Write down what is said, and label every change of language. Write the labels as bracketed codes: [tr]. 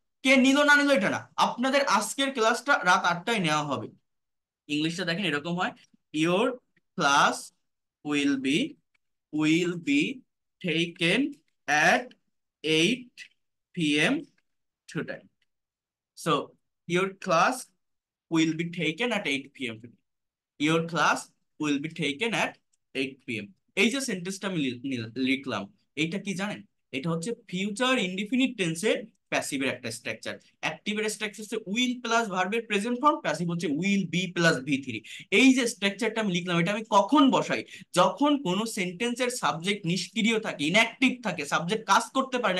[bn] কে নিল না নিল এটা না, আপনাদের আজকের ক্লাসটা রাত 8টায় নেওয়া হবে। ইংলিশটা দেখেন এরকম হয়, [en] Your class will be will be taken at 8 p.m. today. So your class will be taken at 8 p.m. today. Your class will be taken at 8 p.m. [bn] এই যে সেন্টেন্সটা আমি লিখলাম, এইটা কি জানেন? এটা হচ্ছে ফিউচার ইনডিফিনিট টেন্সের প্যাসিভের একটা স্ট্রাকচার। অ্যাক্টিভের স্ট্রাকচার হচ্ছে উইল প্লাস ভার্বের প্রেজেন্ট ফর্ম, প্যাসিভ হচ্ছে উইল বি প্লাস ভি3। এই যে স্ট্রাকচারটা আমি লিখলাম, এটা আমি কখন বসাই? যখন কোনো সেন্টেন্সের সাবজেক্ট নিষ্ক্রিয় থাকে, ইনঅ্যাক্টিভ থাকে, সাবজেক্ট কাজ করতে পারে না।